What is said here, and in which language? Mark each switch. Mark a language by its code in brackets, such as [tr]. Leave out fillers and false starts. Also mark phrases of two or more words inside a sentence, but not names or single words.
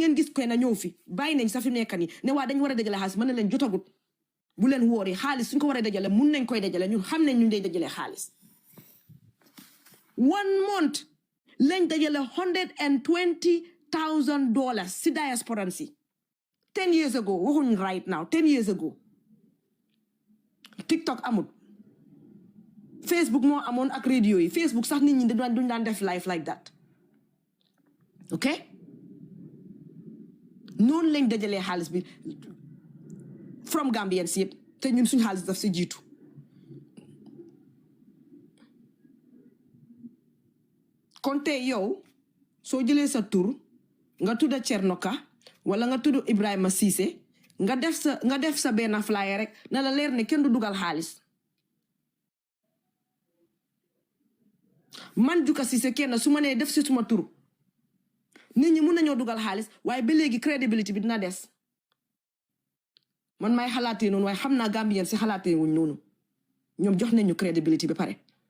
[wo] ngeen gis koy na ñëw fi bàyyi nañ sa fi nekk ni ne waa dañ war a dajale xaalis mën na leen jotagut bu leen wóori xaalis suñ ko war a dajale mun nañ koy dajale ñun xam nañ ñu day dajale xaalis 1 month lañ dajale $120,000 si diaspora si [en] 10 years ago [wo] waxuñ [en] right now 10 years ago [wo] TikTok amul Facebook moo amoon ak radio yi Facebook sax nit ñi duñ daan def [en] live like that ok [wo] noonu lañ dajalee xaalis bi [en] from Gambians [wo] yëpp te ñun suñ xaalis daf si jiitu kon tey yow soo jëlee sa tur nga tudda Cernoka wala nga tudd Ibrahima Cissé nga def sa benn flyer rek na la leer ne kenn du dugal xaalis man Juka Cissé kenn su ma nee def si suma tur nit ñi mun nañoo dugal xaalis waaye ba léegi crédibility bi dina des man may xalaatee noonu waaye xam naa Gambien si xalaatee wuñ noonu ñoom jox nañu crédibility ba pare